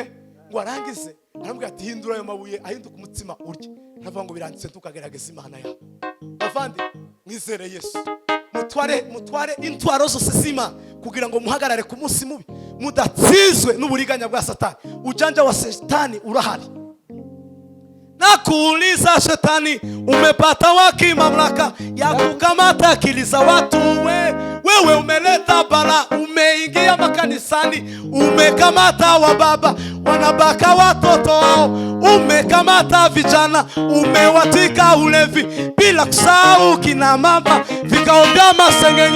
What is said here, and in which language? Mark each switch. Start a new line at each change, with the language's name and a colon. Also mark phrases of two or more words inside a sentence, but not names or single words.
Kinyarwanda: Ngo arangize aramubwira ati hindura ayo mabuye ahinduka umutsima urye. Aravuga ngo biranditswe tukagerageza Imana yawe. Bavandi mwizere Yesu mutware intwaro zose z'Imana kugira ngo muhagarare ku munsi mubi mudatsizwe n'uburiganya bwa Satani.
Swahili: Ujanja wa Satani urahari. Nakuuliza Shetani, umepata wapi mamlaka ya kukamata akili za watu? Wewe umeleta bala, umeingia makanisani, umekamata wababa wanabaka watoto wao, umekamata vijana, umewatwika ulevi, bila kusahau kina mama vikaongea masengenyo.